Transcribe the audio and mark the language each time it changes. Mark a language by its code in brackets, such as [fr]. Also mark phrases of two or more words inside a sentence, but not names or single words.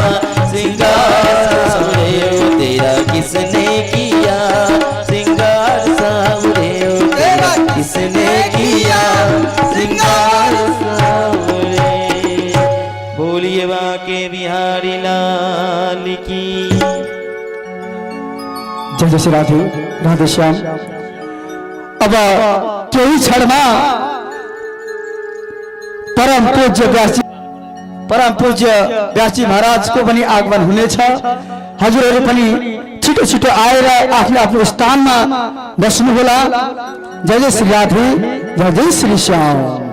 [hi] सिंगार सावरे, ओ तेरा किसने किया सिंगार सावरे, ओ तेरा किसने किया सिंगार सावरे। बोलिए बांके बिहारी लाल की जय जय श्री राधे राधे श्याम। [ne] अब केही क्षणमा परम पूज्य व्यासजी महाराजको पनि आगमन हुनेछ। हजुरहरू पनि छिटो छिटो आएर आफ्नो आफ्नो स्थानमा बस्नुहोला। [hi] जय जय श्री राधे जय जय श्री श्याम।